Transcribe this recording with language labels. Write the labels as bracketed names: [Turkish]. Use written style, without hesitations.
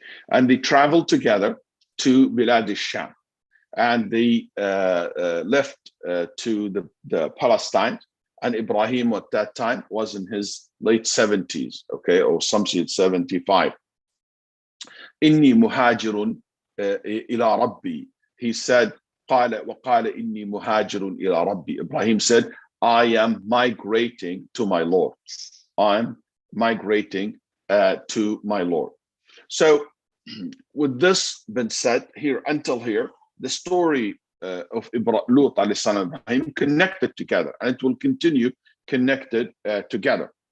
[English] And they traveled together to Bilad al-Sham. And they left to the Palestine. And Ibrahim at that time was in his late 70s, okay, or some said 75. [Arabic] Inni muhajirun ila Rabbi. [English] He said, [Arabic] قال وقال إني مهاجر إلى ربي. [English] Ibrahim said, I am migrating to my Lord. I'm migrating to my Lord. So with this been said here, until here, the story of Lut alayhi salam Ibrahim connected together, and it will continue connected together.